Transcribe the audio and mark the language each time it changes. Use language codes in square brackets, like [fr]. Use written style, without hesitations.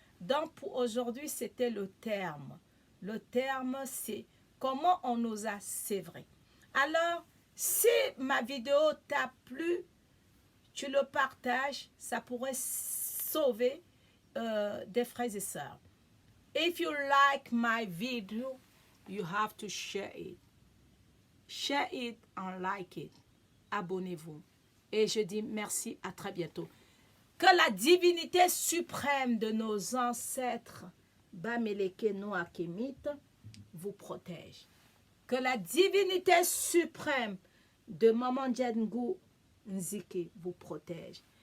[fr] Donc pour aujourd'hui, c'était le terme. Le terme, c'est comment on nous a sévrés. Alors, si ma vidéo t'a plu, tu le partages, ça pourrait sauver des frères et sœurs. [en] If you like my video, you have to share it. Share it and like it. [fr] Abonnez-vous. Et je dis merci, à très bientôt. Que la divinité suprême de nos ancêtres, Bamileke Noa Kémite, vous protège. Que la divinité suprême de Maman Djengou Nzike vous protège.